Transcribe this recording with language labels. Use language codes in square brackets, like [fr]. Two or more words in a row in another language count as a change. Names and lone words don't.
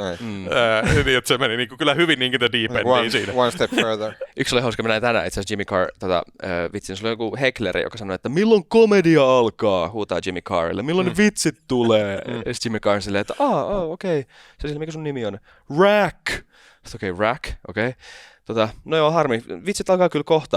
[fi] Niin, että se meni niinku kyllä hyvin niinku [en] the deep endiin [fi] siinä. [en] One step further. [fi] Yksi oli hauska, mä näin tänään itse asiassa Jimmy Carr vitsin, se oli joku heckleri, joka sanoi, että milloin komedia alkaa, huutaa Jimmy Carrille, milloin ne vitsit tulee. Ja sitten Jimmy Carr silleen, että okei. Se sille, mikä sun nimi on? Rack. Sitten Rack, okei. No joo, harmi, vitsit alkaa kyllä kohta.